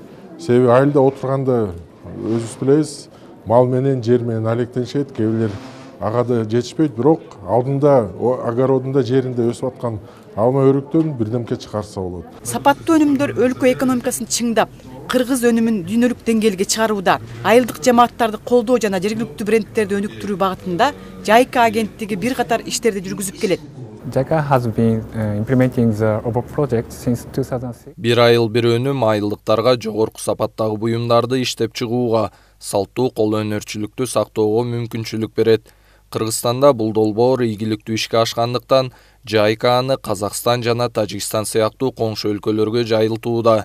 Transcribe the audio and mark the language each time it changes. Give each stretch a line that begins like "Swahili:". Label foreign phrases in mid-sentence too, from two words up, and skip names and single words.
Kyrgyz: Себеби айылда отурганда өзүбүз билебиз, мал менен, жер менен алектенишет, кээ бирлер ага да жетишпейт, бирок алдында огородунда, жеринде өсүп аткан алма өрүктөн бирдемке чыгарса болот. Сапаттуу өнүмдөр өлкө экономикасын чыңдап, кыргыз өнүмүн дүйнөлүк деңгээлге чыгарууда, айылдык жамааттарды колдоо жана жергиликтүү брендтерди өнүктүрүү багытында JICA агенттиги бир катар иштерди жүргүзүп келет.
English: JICA has been implementing the OBO project since 2006.
Kyrgyz: Bir айыл bir өнүм айылдыктарга жогорку сапаттагы буюмдарды иштеп чыгууга, салттуу кол өнөрчүлүктү сактоого мүмкүнчүлүк берет. Кыргызстанда бул долбоор ийгиликтүү ишке ашкандыктан JICA аны Казакстан жана Тажикстан сыяктуу коңшу өлкөлөргө жайылтууда.